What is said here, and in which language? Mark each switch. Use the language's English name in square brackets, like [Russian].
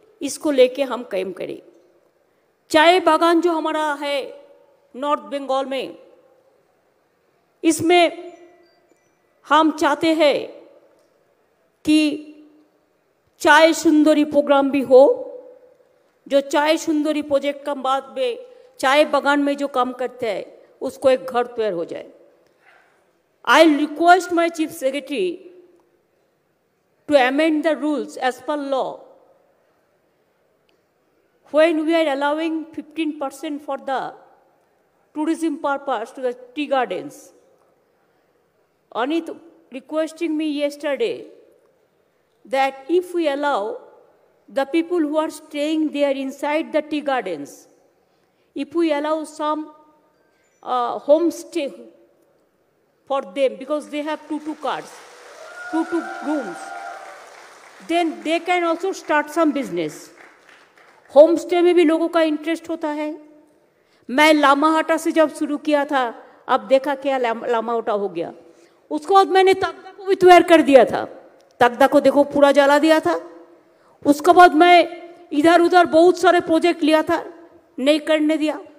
[Hindi] इसको लेके हम काम करें। चाय बागान जो हमारा है नॉर्थ बंगाल में, इसमें हम चाहते हैं कि चाय सुंदरी प्रोग्राम भी हो। जो चाय सुंदरी प्रोजेक्ट का बाद में चाय बागान में जो काम करते हैं उसको एक घर तैयार हो जाए। [English] I request my Chief Secretary to amend the rules as per law when we are allowing 15% for the tourism purpose to the tea gardens. Anit requesting me yesterday that if we allow the people who are staying there inside the tea gardens, if we allow some homestay for them because they have two cars, two rooms, then they can also start some business. [Hindi] Home stay में भी लोगों का interest होता है। मैं लामाहाटा से जब शुरू किया था, अब देखा क्या लामाहाटा हो गया। उसके बाद मैंने तगदा को भी तैयार कर दिया था। तगदा को देखो पूरा जला दिया था। उसके बाद मैं इधर उधर बहुत सारे प्रोजेक्ट लिया था, नहीं करने दिया।